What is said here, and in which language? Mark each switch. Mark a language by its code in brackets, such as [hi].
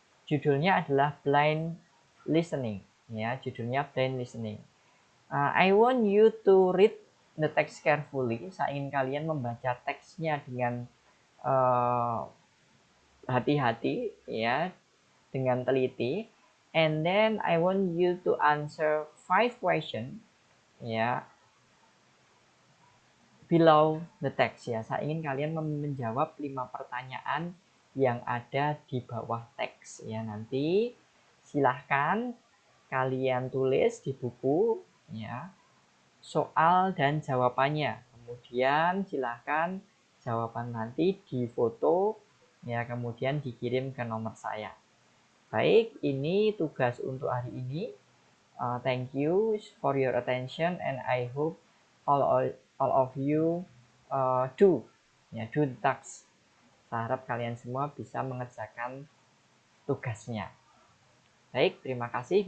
[id] Judulnya adalah blind listening. Ya, judulnya blind listening. [en] I want you to read the text carefully. [id] Saya ingin kalian membaca teksnya dengan hati-hati, ya, dengan teliti. [en] And then I want you to answer 5 questions, ya, below the text, ya. [id] Saya ingin kalian menjawab 5 pertanyaan yang ada di bawah teks, ya. Nanti silahkan kalian tulis di buku, ya, soal dan jawabannya. Kemudian silahkan jawaban nanti difoto, ya, kemudian dikirim ke nomor saya. Baik, ini tugas untuk hari ini. [en] Thank you for your attention and I hope all of you do the task. [id] Saya harap kalian semua bisa mengerjakan tugasnya. Baik, terima kasih.